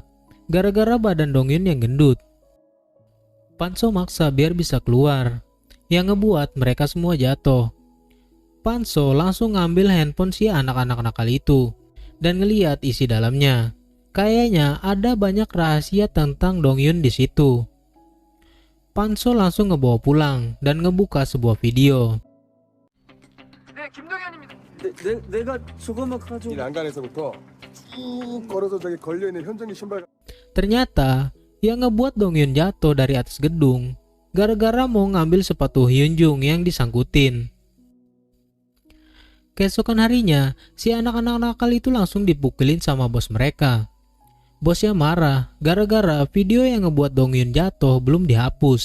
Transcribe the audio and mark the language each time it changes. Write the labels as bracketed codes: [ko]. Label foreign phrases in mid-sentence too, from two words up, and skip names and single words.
[id] Gara-gara badan Dongyun yang gendut. Panso maksa biar bisa keluar, yang ngebuat mereka semua jatuh. Panso langsung ngambil handphone si anak-anak nakal itu dan ngeliat isi dalamnya. Kayaknya ada banyak rahasia tentang Dongyun di situ. Panso langsung ngebawa pulang dan ngebuka sebuah video. [ko] 내가 저거만 가지고. 이 난간에서부터 쭉 걸어서 저기 걸려있는 현정이 신발. [id] Ternyata yang ngebuat Dongyun jatuh dari atas gedung gara-gara mau ngambil sepatu Hyunjung yang disangkutin. Keesokan harinya, si anak-anak nakal itu langsung dipukulin sama bos mereka. Bosnya marah gara-gara video yang ngebuat Dongyun jatuh belum dihapus.